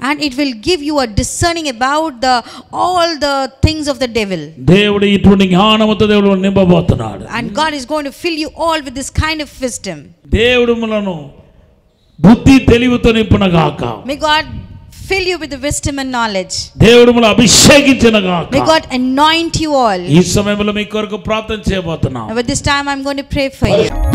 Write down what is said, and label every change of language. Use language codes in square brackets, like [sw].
[en] And it will give you a discerning about all the things of the devil. [te] దేవుడు ఇటువంటి జ్ఞానముతో దేవుడు నింపబోతున్నాడు. [en] And God is going to fill you all with this kind of wisdom. [te] దేవుడు మనను బుద్ధి తెలివితో నింపునగాక. [en] May God fill you with the wisdom and knowledge. [te] దేవుడు మనల్ని అభిషేకించునగాక. [en] May God anoint you all. [te] ఈ సమయంలో మీ కొరకు ప్రార్థన చేయబోతున్నాం. [en] At this time I'm going to pray for you.